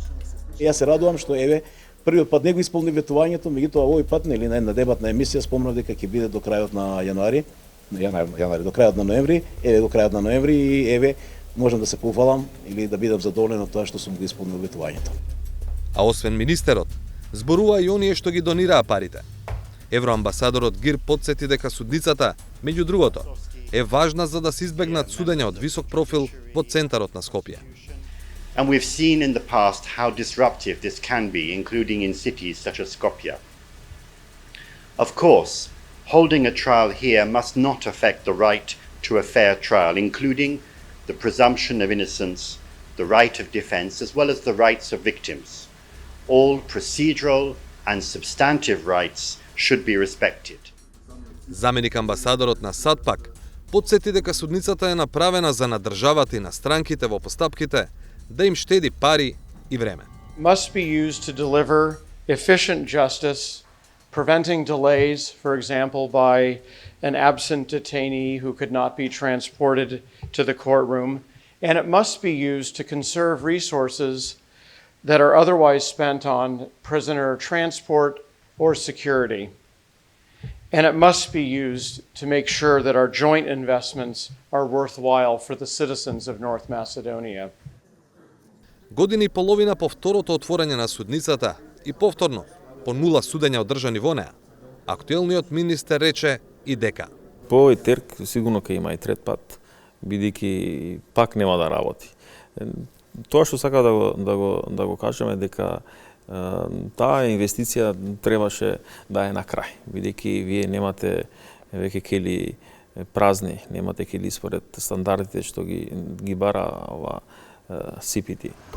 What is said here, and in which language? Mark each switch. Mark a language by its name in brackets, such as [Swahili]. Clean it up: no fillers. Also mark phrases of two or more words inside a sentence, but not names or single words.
[Macedonian] Јас се радувам што првиот пат не го исполни ветувањето, меѓутоа овој пат на една дебатна емисија спомнав дека ќе биде до крајот на јануари, до крајот на ноември, до крајот на ноември и можам да се пофалам или да бидам задоволен од тоа што сум го исполнил ветувањето. А освен министерот, зборува и оние што ги донираа парите. Евроамбасадорот Гир потсети дека судницата, меѓу другото, е важна за да се избегнат судења од висок профил во центарот на Скопје. [English] And we've seen in the past how disruptive this can be, including in cities such as Skopje. Of course, holding a trial here must not affect the right to a fair trial, including the presumption of innocence, the right of defence, as well as the rights of victims. All procedural and substantive rights should be respected. [Macedonian] Заменик амбасадорот на САД пак потсети дека судницата е направена за на државата и на странките во постапките да им штеди пари и време. [English] Must be used to deliver efficient justice, preventing delays, for example, by an absent detainee who could not be transported to the courtroom, and it must be used to conserve resources that are otherwise spent on prisoner transport or security. And it must be used to make sure that our joint investments are worthwhile for the citizens of North Macedonia. [Macedonian] Година и половина по второто отворање на судницата и повторно по нула судења одржани во неа, актуелниот министер рече и дека по овој терк сигурно ќе има и трет пат, бидејќи пак нема да работи. Тоа што сака да го кажеме дека таа инвестиција требаше да е на крај, бидејќи вие немате веќе кели празни, немате кели според стандардите што ги бара ова CPT.